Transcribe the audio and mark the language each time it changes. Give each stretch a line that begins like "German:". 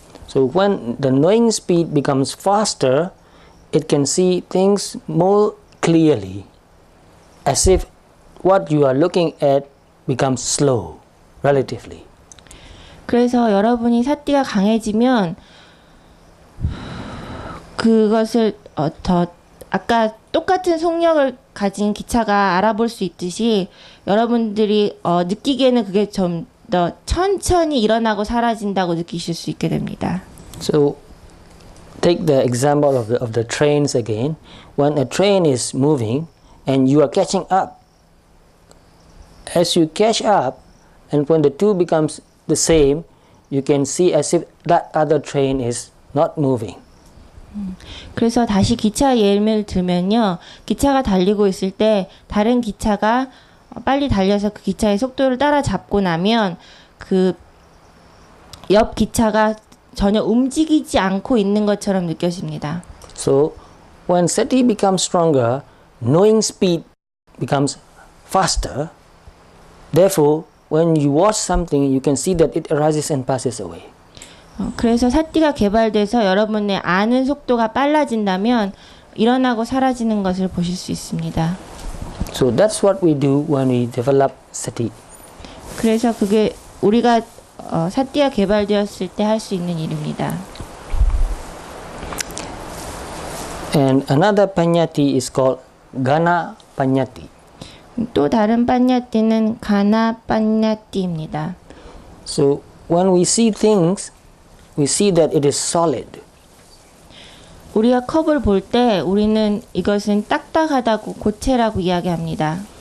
English: So when the knowing speed becomes faster, it can see things more clearly, as if what you are looking at becomes slow, relatively.
Korean: 그래서 여러분이 사띠가 강해지면 그것을 더 아까 똑같은 속력을 가진 기차가 알아볼 수 있듯이 여러분들이 느끼기에는 그게 좀 더 천천히 일어나고 사라진다고 느끼실 수 있게 됩니다.
English: So take the example of the trains again. When a train is moving and you are catching up, as you catch up, and when the two becomes the same, you can see as if that other train is not moving.
Korean: 그래서 다시 기차 예를 들면요. 기차가 달리고 있을 때 다른 기차가 빨리 달려서 그 기차의 속도를 따라잡고 나면 그 옆 기차가 전혀 움직이지 않고 있는 것처럼 느껴집니다.
English: So when sati becomes stronger, knowing speed becomes faster. Therefore, when you watch something, you can see that it arises and passes away.
Korean: 그래서 사띠가 개발돼서 여러분의 아는 속도가 빨라진다면 일어나고 사라지는 것을 보실 수 있습니다.
English: So that's what we do when we develop sati.
Korean: 그래서 그게 우리가 사띠가 개발되었을 때 할 수 있는 일입니다.
English: And another panyati is called gana panyati.
Korean: 또 다른 빠냐띠는 가나 빠냐띠입니다.
English: So when we see things, we see that it is solid.
Korean: 우리가 컵을 볼 때 우리는 이것은 딱딱하다고 고체라고 이야기합니다.